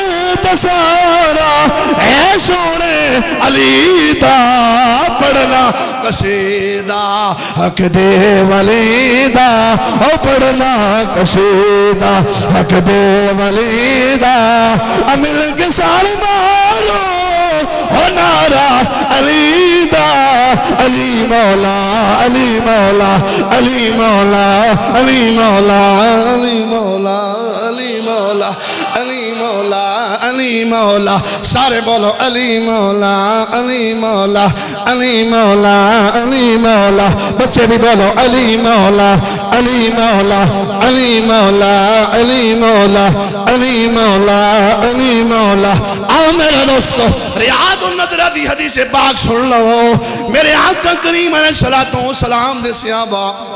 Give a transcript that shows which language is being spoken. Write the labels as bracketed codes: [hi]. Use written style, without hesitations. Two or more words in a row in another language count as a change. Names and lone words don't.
[pa] تسارا اے سونے علی دا پڑھنا قصیدہ حق دے ولیدہ او پڑھنا قصیدہ حق دے ولیدہ مل کے سارے مارو او نعرہ علی دا علی مولا علی مولا علی مولا علی مولا علی مولا علی مولا علی مولا علی مولا سارے بولو علی مولا علی مولا علی مولا علی مولا بچے بھی بولو علی مولا علی مولا علی مولا علی مولا علی مولا علی مولا آؤ میرے دوستو ریاض النظرہ دی حدیث پاک سن لو میرے آقا کریم [ar] علیہ السلام [pa] دے صحابہ